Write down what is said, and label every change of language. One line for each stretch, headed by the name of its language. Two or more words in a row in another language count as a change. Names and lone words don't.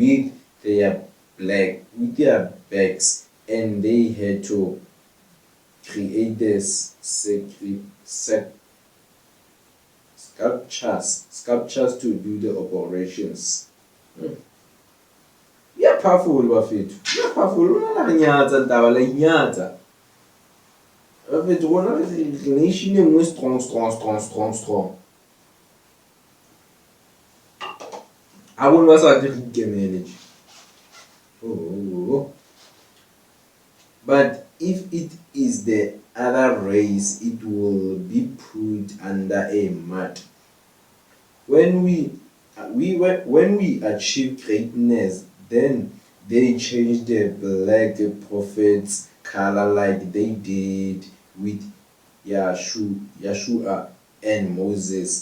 English: with their backs, and they had to create this sculptures to do the operations. Yeah, powerful bafethu. Yeah, powerful.
Southern Sotho: Rona re nyatsa taba la inyatsa. Bafethu rona re nation e nngwe strong. A bone ba sa tle re ikemele nje. Oh.
English: But if it is the other race, it will be put under a mud. When we achieve greatness, then they change the black prophets color like they did with Yeshua and Moses.